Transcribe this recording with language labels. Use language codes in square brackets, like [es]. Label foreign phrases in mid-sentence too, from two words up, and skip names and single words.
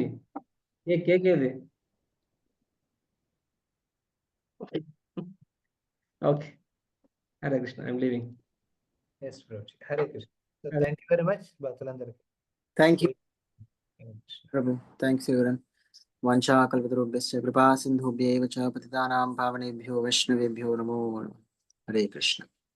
[en] ఏ కేక్ ఏది? ఓకే, హరే కృష్ణ. I'm leaving. ఎస్ ప్రభుజీ. హరే కృష్ణ. thank you very much భక్తులందరికీ. thank you ప్రభు. thanks everyone. [sa] वंचा कल्पतरुभ्यश्च कृपा सिंधुभ्यैव च पतितानां पावनेभ्यो वैष्णवेभ्यो नमो नमः. హరే కృష్ణ.